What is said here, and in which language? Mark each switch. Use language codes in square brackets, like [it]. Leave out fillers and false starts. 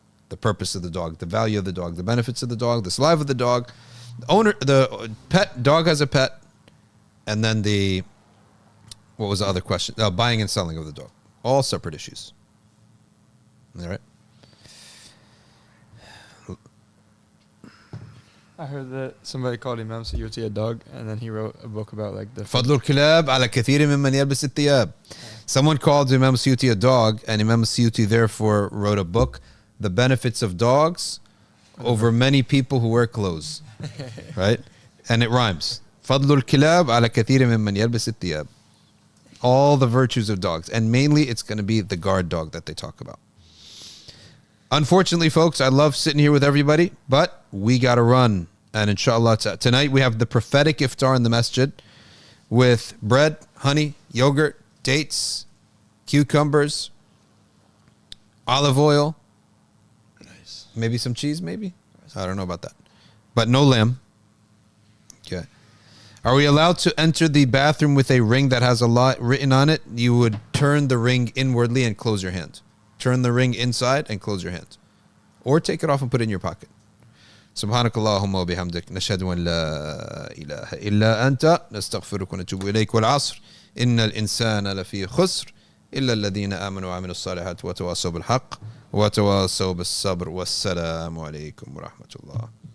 [en] The purpose of the dog, the value of the dog, the benefits of the dog, the saliva of the dog, the owner, the pet, dog has a pet, and then what was the other question? Buying and selling of the dog. All separate issues. All right? I heard that somebody called Imam Suyuti a dog, and then he wrote a book about like the [ar] فضل الكلاب على كثير ممن يلبس الثياب. [en] Someone called Imam Suyuti a dog, and Imam Suyuti therefore wrote a book, The Benefits of Dogs over many people who wear clothes. Right? And it rhymes. [ar] فضل الكلاب على كثير ممن يلبس الثياب. [en] All the virtues of dogs. And mainly it's going to be the guard dog that they talk about. Unfortunately, folks, I love sitting here with everybody, but we got to run. And inshallah, tonight we have the prophetic iftar in the masjid with bread, honey, yogurt, dates, cucumbers, olive oil, nice. Maybe some cheese, maybe? I don't know about that. But no lamb. Okay. Are we allowed to enter the bathroom with a ring that has a lot written on it? You would turn the ring inwardly and close your hand. Turn the ring inside and close your hand. Or take it off and put it in your pocket. [ar] سبحانك اللهم وبحمدك نشهد أن لا إله إلا أنت نستغفرك ونتوب إليك والعصر إن الإنسان لفي خسر إلا الذين آمنوا وعملوا الصالحات وتواصوا بالحق وتواصوا بالصبر والسلام عليكم ورحمة الله